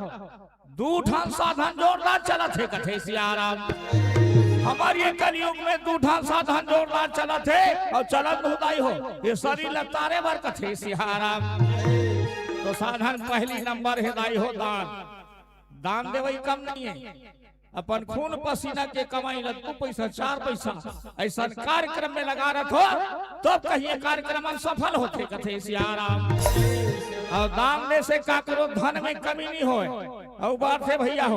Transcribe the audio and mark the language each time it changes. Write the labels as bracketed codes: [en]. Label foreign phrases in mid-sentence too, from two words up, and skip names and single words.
[hne] दूठान साधन जोरदार चलत है कथे सियाराम। हमारे ये कलयुग में दूठान साधन जोरदार चलत है और चलत होदाई हो ये शरीर लतारे भर कथे सियाराम। तो साधन पहली नंबर है दाई हो दान। दान देवई कम नहीं है, अपन खून पसीना के कमाई रखो पैसा 4 पैसा ऐसा कार्यक्रम में लगा रखो तो कहीं कार्यक्रम सफल होते कथे सियाराम। और दान दे से का करो धन में कमी नहीं हो और बात है भैया हो।